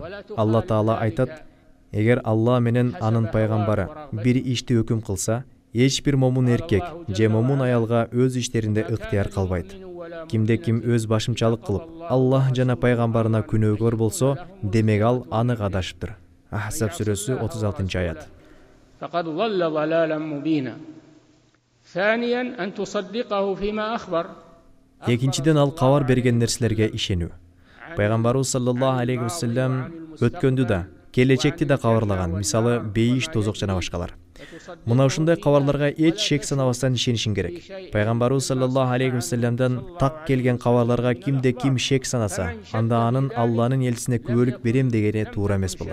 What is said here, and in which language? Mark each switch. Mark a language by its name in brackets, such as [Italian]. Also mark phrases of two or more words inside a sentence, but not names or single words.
[Kyrgyz] Алла Таала айтат: эгер Алла менен анын пайгамбары бир ишти өкүм кылса, эч бир момун эркек же момун аялга өз иштеринде ыктыяр калбайт. Кимде ким өз башымчалык кылып, Аллах жана пайгамбарына күнөөгөр болсо, демек ал анык адашыптыр. Ахзаб сүрөсү 36-аят. [Arabic] فقد ضل ضلالا مبينا. ثانيا أن تصدقه فيما أخبر. [Kyrgyz] Экинчиден ал кабар берген нерселерге ишенүү. Пайгамбарыбыз [Arabic] صلى الله عليه وسلم [Kyrgyz] өткөндү да, келечекти да кабарлаган, мисалы бейиш, тозок жана башкалар. Мына ушундай кабарларга эч шек санабастан ишенишиң керек. Пайгамбарыбыз [Arabic] صلى الله عليه وسلمдан [Kyrgyz] так келген кабарларга кимде ким шек санаса, анда анын Алланын элчисине күбөлүк берем дегени туура эмес болот.